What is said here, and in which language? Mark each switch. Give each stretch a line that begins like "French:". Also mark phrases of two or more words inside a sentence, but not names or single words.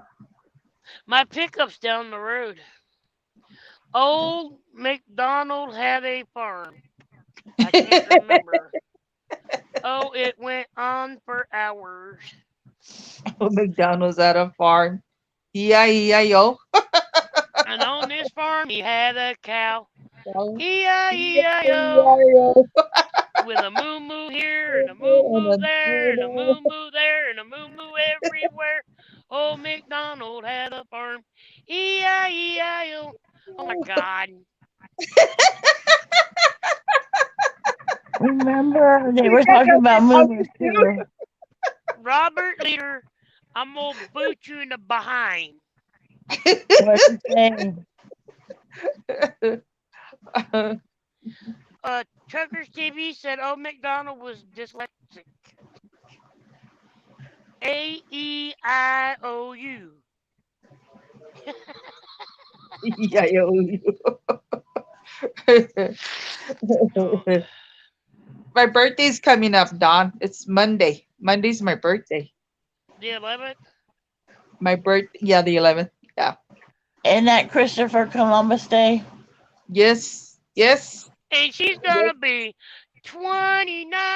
English: My pickup's down the road. Old McDonald had a farm. I can't remember. Oh, it went on for hours. Oh, McDonald's at a farm. E-I-E-I-O. And on this farm, he had a cow. E-I-E-I-O. With a moo-moo here, and a moo-moo there, and a moo-moo there, and a moo-moo everywhere. Old McDonald had a farm. E-I-E-I-O. Oh, my God. Remember, they were talking about moo-moo too. Robert Leader, I'm going to boot you in the behind. What's his name? Truckers TV said Old McDonald was dyslexic. A-E-I-O-U. E-I-O-U. my birthday's coming up, Don. It's Monday. Monday's my birthday. The 11th. My yeah, the 11th. Yeah. Isn't that Christopher Columbus Day? Yes. Yes. And she's gonna be 29.